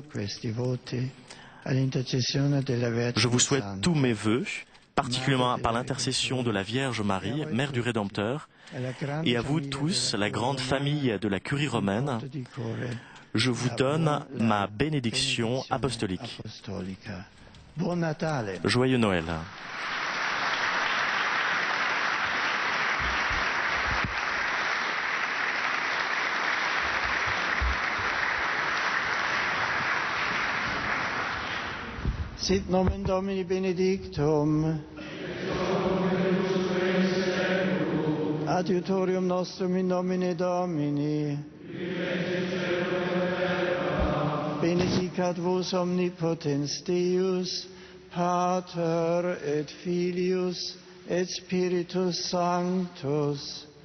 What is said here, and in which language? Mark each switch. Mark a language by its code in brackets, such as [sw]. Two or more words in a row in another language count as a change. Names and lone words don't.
[fr] Je vous souhaite tous mes vœux, particulièrement par l'intercession de la Vierge Marie, Mère du Rédempteur, et à vous tous, la grande famille de la Curie romaine, je vous donne ma bénédiction apostolique. Joyeux Noël. [la] Sit nomen Domini benedictum. Adiutorium nostrum in nomine Domini. Benedicat vos omnipotens Deus, Pater et Filius et Spiritus Sanctus.